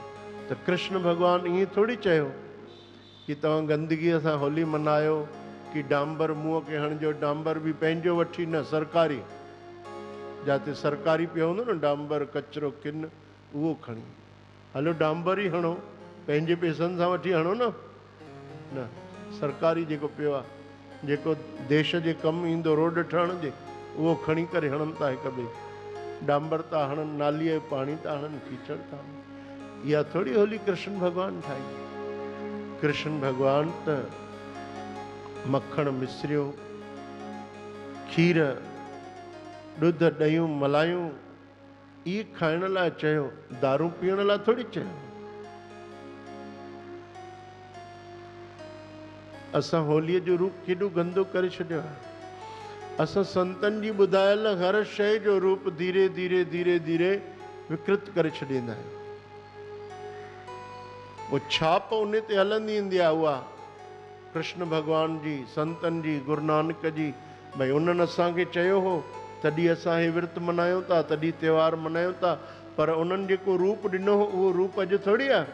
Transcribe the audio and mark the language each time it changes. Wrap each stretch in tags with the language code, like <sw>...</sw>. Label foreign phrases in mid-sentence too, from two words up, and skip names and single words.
<sd>त कृष्ण भॻवानु ईअं थोरी चयो कि तव्हां गंदगीअ सां होली मल्हायो, कि डांबर मुंहं खे हणिजो, डांबर बि पंहिंजो वठी न, सरकारी, जिते सरकारी पियो हूंदो न डांबर, कचिरो, किन, उहो खणी हलो, डांबर ई हणो, पंहिंजे पैसनि सां वठी हणो न, सरकारी जेको पियो आहे, जेको देश जे कमु ईंदो रोड ठहण जे, उहो खणी करे हणनि था हिक ॿिए। डांबर था हणनि, नालीअ जो पाणी था हणनि, कीचड़ था हणनि। इहा थोरी होली कृष्ण भॻवानु ठाही। कृष्ण भॻवानु त मखण मिश्रियो, खीर, ॾुध, ॾयूं, मलायूं इहे खाइण लाइ चयो, दारू पीअण लाइ थोरी चयो। असां होलीअ जो रूप केॾो गंदो करे छॾियो आहे। असां संतनि जी ॿुधायल हर शइ जो रूप धीरे धीरे धीरे धीरे विकृत करे छॾींदा आहियूं। वो छाप उन ते हलंदी ईंदी आहे, उहा कृष्ण भॻवान जी, संतनि जी, गुरु नानक जी। भई उन्हनि असांखे चयो हो तॾहिं असां हे विर्त मल्हायूं था, तॾहिं त्योहार मल्हायूं था। पर उन्हनि जेको रूप ॾिनो हो उहो रूप अॼु थोरी आहे।</sd>